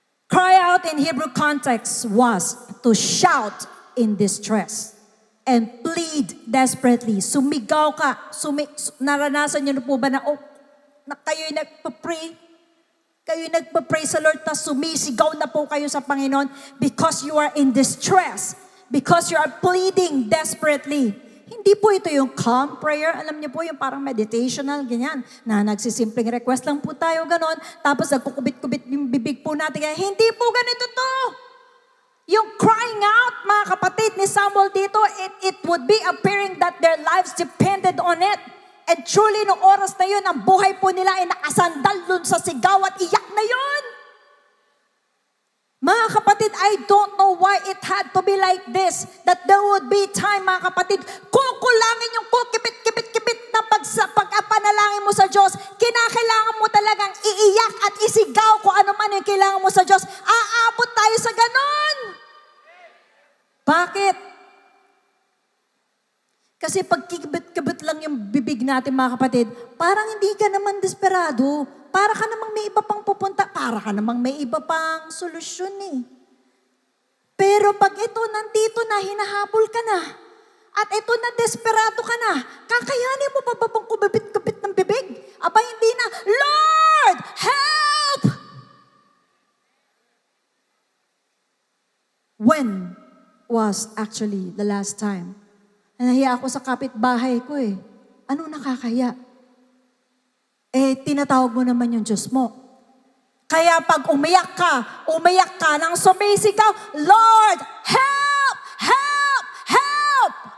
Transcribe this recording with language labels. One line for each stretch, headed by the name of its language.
English: Cry out in Hebrew context was to shout in distress and plead desperately.
Filipino: Sumigaw ka. Naranasan niyo na po ba na kayo'y nagpa-pray? Kayo nagpa-praise the Lord, na sumisigaw na po kayo sa Panginoon
English: because you are in distress, because you are pleading desperately.
Filipino: Hindi po ito yung calm prayer. Alam niyo po, yung parang meditational, ganyan, na nagsisimpleng request lang po tayo, ganon. Tapos nagkukubit-kubit yung bibig po natin. Kaya hindi po ganito to. Yung crying out, mga kapatid ni Samuel dito,
English: it would be appearing that their lives depended on it. And truly,
Filipino: nung oras na yun, ang buhay po nila ay nakasandal dun sa sigaw at iyak na yun.
English: Mga kapatid, I don't know why it had to be like this. That there would be time,
Filipino: mga kapatid, kukulangin yung kukipit-kipit-kipit na pagpanalangin mo sa Diyos. Kinakailangan mo talagang iiyak at isigaw kung ano man yung kailangan mo sa Diyos. Aabot tayo sa ganon. Bakit? Kasi pag kibit-kibit lang yung bibig natin, mga kapatid, parang hindi ka naman desperado. Para ka namang may iba pang pupunta. Para ka namang may iba pang solusyon eh. Pero pag ito nandito na, hinahabol ka na. At ito na, desperado ka na. Kakayanin mo pa ba bang kumabit-kabit ng bibig? Aba, hindi na.
English: Lord, help! When was actually the last time?
Filipino: Nahiya ako sa kapitbahay ko eh. Anong nakakaya? Tinatawag mo naman yung Diyos mo. Kaya pag umiyak ka nang sumisigaw,
English: Lord, help! Help! Help!